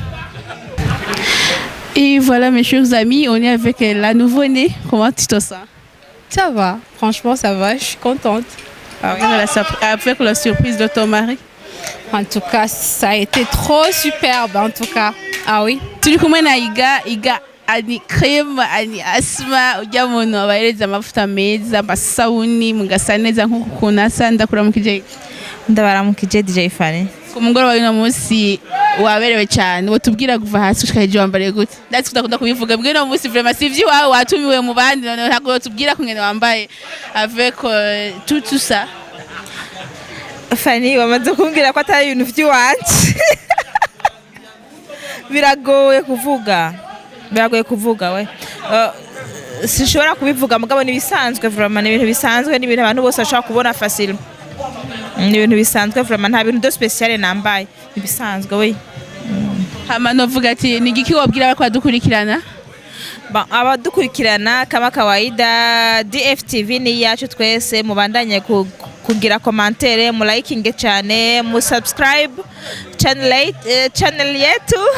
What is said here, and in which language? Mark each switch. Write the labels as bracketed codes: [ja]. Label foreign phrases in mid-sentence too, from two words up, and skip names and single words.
[fr] Et voilà, mes chers amis, on est avec la nouveau-née. Comment tu te sens? Ça va, franchement ça va, je suis contente. Ah oui. Avec la surprise de ton mari. En tout cas, ça a été trop superbe en tout cas. Ah oui. [rn] Turi kumwe na iga ani crème ani asma ujya muntu abahereza amavuta meza amasabuni mugasa neza nk'ukuntu asa. Ndakuramukije. Ndabaramukije DJ Fanny. Ku mugoroba w'uno munsi waberewe cyane, watubwira kuva hasi gushika hejuru wambaye gute? Ndetse tudakunda kubivuga bwe no munsi vraiment si iwawe watumiwe mu bandi none ntabwo tubwira kungene wambaye [fr] avec tout ça. [rn] Fanny wamaze kumbwira ko atari ibintu by'iwanje. Biragoye kuvuga we. Sishobora kubivuga mugabo nibisanzwe vraiment, ibintu bisanzwe n'ibintu abantu bose bashaka kubona facile. Ni ibintu bisanzwe vraiment, nta bintu [fr] de spécial [rn] nambaye, ibisanzwe we. Hama novuga ati ni giki wabwira abako badukurikirana? Abadukurikirana [sw] kama kawaida, [rn] DFTV ni yacu twese, mubandanye kugira commentaire, mu liking cyane, mu subscribe channel yetu.